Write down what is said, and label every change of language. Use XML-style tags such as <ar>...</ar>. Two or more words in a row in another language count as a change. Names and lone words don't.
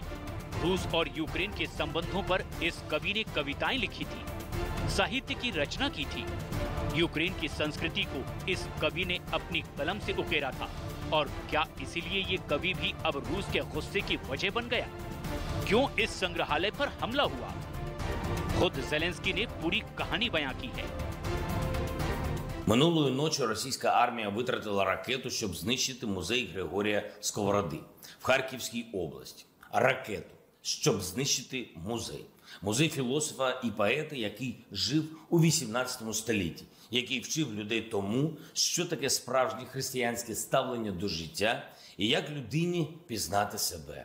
<hi>रूस और यूक्रेन के संबंधों पर इस कवि ने कविताएं लिखी थी, साहित्य की रचना की थी। यूक्रेन की संस्कृति को इस कवि ने अपनी कलम से उकेरा था। और क्या इसीलिए ये कवि भी अब रूस के गुस्से की वजह बन गया? क्यों इस संग्रहालय पर हमला हुआ? खुद ज़ेलेंस्की ने पूरी कहानी बयां की है।</hi> <uk>Минулої ночі російська армія витратила ракету, щоб знищити музей Григорія Сковороди в Харківській області. Ракету, щоб знищити музей. Музей філософа і поета, який жив у 18 столітті, який вчив людей тому, що таке справжнє християнське ставлення до життя і як людині пізнати себе.</uk>